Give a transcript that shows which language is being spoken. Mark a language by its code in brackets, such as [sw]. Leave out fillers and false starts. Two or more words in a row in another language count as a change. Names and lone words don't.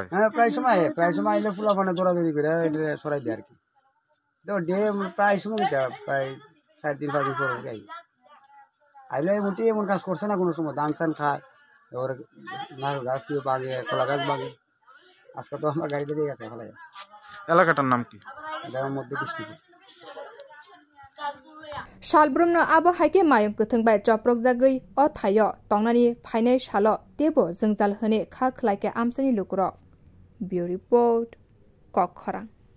[bn] হ্যাঁ প্রায় সময় আইলে ফুলা মানে দৌড়াদৌড়ি করে সরাই দেয় আর কি তো ডে প্রায় সময় প্রায় 4-5 দিন পর যাই আইলে মোটে এমন কাজ করছে না কোনো সময় ধান চান খায় ওর নারকেল গাছ বাগে কলা গাছ বাগে আজকে তো আমরা গাড়িতে দিয়ে গেছে ফেলা এলাকাটার নাম কি এটার মধ্যে কৃষ্ণপুর [trp] Shalbrumno abo haike mayung kuthung bai joprok jagai o thayo tongnani phainai shalo tebo jengjal hne kha khlaike amsani lukurok Bureau Report Kokkhorang